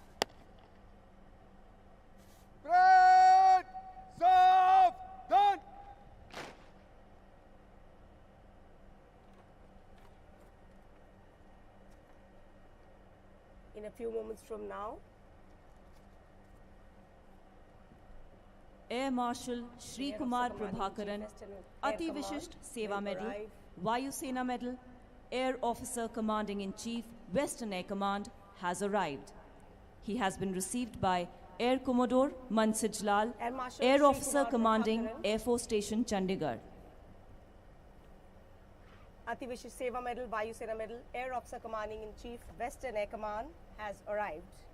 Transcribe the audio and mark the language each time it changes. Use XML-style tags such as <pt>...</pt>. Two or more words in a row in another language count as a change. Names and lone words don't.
<en>Parade! Serve! Done! In a few moments from now, Air Marshal Shri Kumar Prabhakaran, Ati Vishisht Seva Medal, Vayu Sena Medal, Air Officer Commanding-in-Chief, Western Air Command has arrived. He has been received by Air Commodore Mansij Lal, Air Officer Commanding Air Force Station, Chandigarh. Ati Vishisht Seva Medal, Vayu Sena Medal, Air Officer Commanding-in-Chief, Western Air Command has arrived.</en>